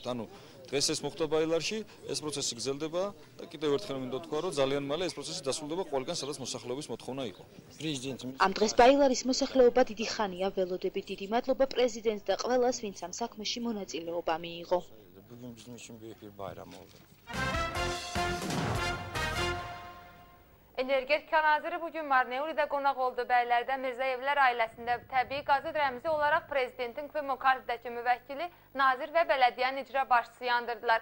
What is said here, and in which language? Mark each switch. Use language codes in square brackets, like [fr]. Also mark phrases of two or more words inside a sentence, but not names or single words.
[ka] ანუ დღეს ეს მოხდა ბაილარში ეს პროცესი გრძელდება და კიდევ ერთხელ მინდა თქვა რომ ძალიან მალე ეს პროცესი დასრულდება ყველგან სადაც მოსახლეობის მოთხოვნა იყო. ამ დღეს ბაილარის მოსახლეობა დიდი ხანია ველოდებით. დიდი მადლობა პრეზიდენტს და ყველას, ვინც ამ საქმეში მონაწილეობა მიიღო. [az] Energetika naziri bugün Marneuri'də qonaq oldu. Bəylərdə Mirzəyevlər ailəsində təbii qazı rəmzi olaraq prezidentin Kvemokardidəki müvəkkili, nazir və bələdiyyənin icra başçısı yandırdılar.